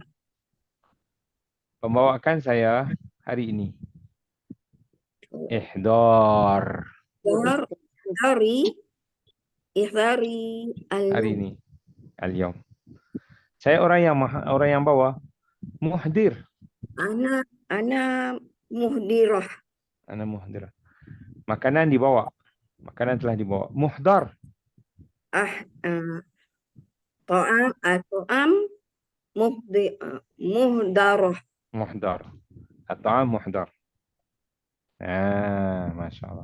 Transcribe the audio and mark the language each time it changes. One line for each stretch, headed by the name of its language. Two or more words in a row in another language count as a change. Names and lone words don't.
Malay: Pembawaan saya hari ini. Ihdar. Ihdari Hari ini. Al-yawm. Saya orang yang bawa. Muhdir.
Arabic: أنا محضرة. أنا محضرة.
Malay: Makanan dibawa. Makanan telah dibawa. Muhdar.
Arabic: طعام محضرة. محضر. الطعام محضر. ما شاء الله.